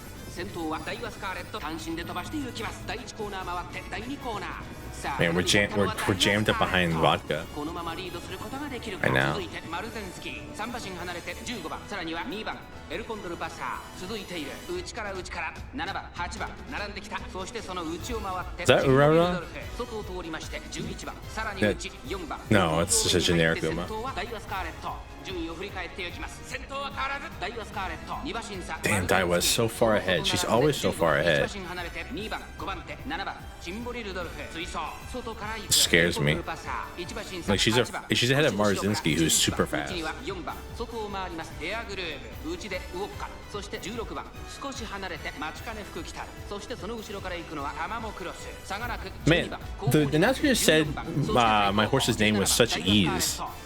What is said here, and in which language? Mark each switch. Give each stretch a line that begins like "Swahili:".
Japanese: 先頭はダイワスカーレット単身で飛ばして行きます第1コーナー回って第2コーナー
English: Man, we're jammed up behind vodka.
Japanese: このままリードすることができるか
English: I know.
Japanese: 続いてマルゼンスキー3馬身離れて15番さらには2番エルコンドルパッサー続いている内から7番8番並んできたそしてその内を回って
English: Is that Urara?
Japanese: 外を通りまして11番さらに内4番
English: No, it's just a generic Uma.
Japanese: 先頭はダイワスカーレット順位を振り返っていきます先頭は変わらずダイワスカーレット2馬身差
English: Damn, Daiwa's so far ahead. She's always so far ahead.
Japanese: 1馬身離れて2番5番手7番チンボリルドルフ追走外から行く
English: Scares me. Like she's ahead of Marzinski, who's super fast.
Japanese: 4番外を回りますエアグルーヴ内でウォッカそして16番少し離れて待ちかね福来たそしてその後ろから行くのはアマモクロス差がなく
English: Man, the announcer just said my horse's name with such ease.